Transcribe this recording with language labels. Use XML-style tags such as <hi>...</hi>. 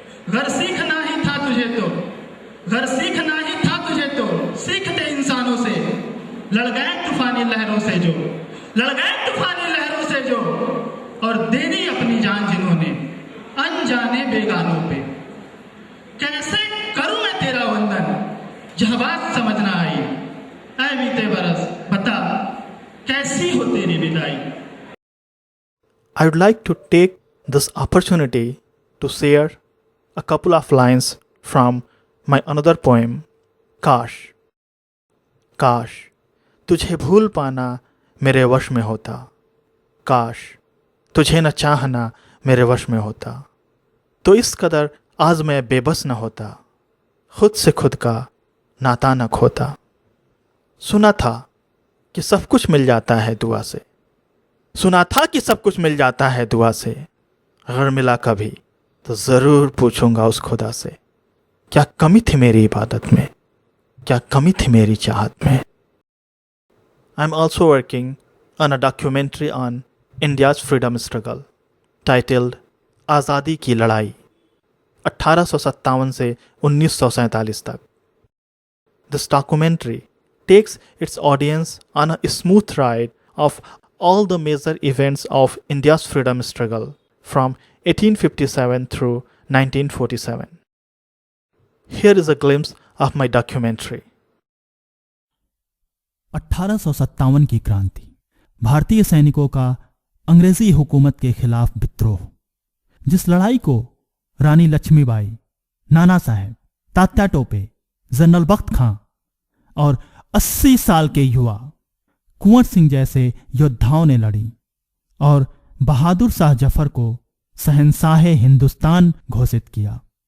<hi>घर सीखना ही था तुझे तो, घर सीखना ही था तुझे तो सीखते इंसानों से, लड़ गए तूफानी लहरों से जो, लड़ गए तूफानी लहरों से जो, और दे दी अपनी जान जिन्होंने अनजाने बेगानों पे। कैसे करूं मैं तेरा वंदन यह बात समझ ना आई, ऐ बीते बरस बता कैसी हो तेरी विदाई।</hi> <en>I would like to take this opportunity to share a couple of lines from my another poem, Kaash.</en> <hi>काश तुझे भूल पाना मेरे वश में होता, काश तुझे न चाहना मेरे वश में होता, तो इस कदर आज मैं बेबस न होता, खुद से खुद का नाता न खोता। सुना था कि सब कुछ मिल जाता है दुआ से, सुना था कि सब कुछ मिल जाता है दुआ से, अगर मिला कभी तो ज़रूर पूछूंगा उस खुदा से, क्या कमी थी मेरी इबादत में, क्या कमी थी मेरी चाहत में।</hi> <en>I am also working on a documentary on India's freedom struggle titled Azadi ki Ladai 1857 से 1947 तक। This documentary takes its audience on a smooth ride of all the major events of India's freedom struggle from 1857 through 1947. Here is a glimpse of my documentary.</en> <hi>1857 की क्रांति, भारतीय सैनिकों का अंग्रेजी हुकूमत के खिलाफ विद्रोह, जिस लड़ाई को रानी लक्ष्मीबाई, नाना साहेब, तात्या टोपे, जनरल बख्त खां और 80 साल के युवा कुंवर सिंह जैसे योद्धाओं ने लड़ी और बहादुर शाह जफर को शहंशाह हिंदुस्तान घोषित किया।</hi>